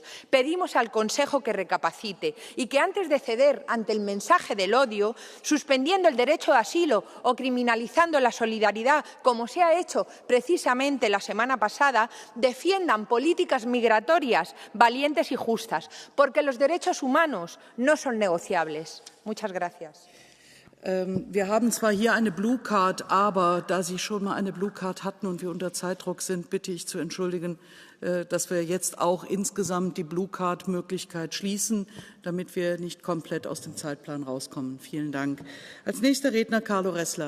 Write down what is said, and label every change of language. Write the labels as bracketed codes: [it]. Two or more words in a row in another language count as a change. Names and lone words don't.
[es] Pedimos al Consejo que recapacite y que antes de ceder ante el mensaje del odio, suspendiendo el derecho de asilo o criminalizando la solidaridad, como se ha hecho precisamente la semana pasada, defiendan políticas migratorias valientes y justas, porque los derechos humanos no son negociables. Muchas gracias. [de] Wir haben zwar hier eine Blue Card, aber da Sie schon mal eine Blue Card hatten und wir unter Zeitdruck sind, bitte ich zu entschuldigen, dass wir jetzt auch insgesamt die Blue Card-Möglichkeit schließen, damit wir nicht komplett aus dem Zeitplan rauskommen. Vielen Dank. Als nächster Redner Carlo Ressler.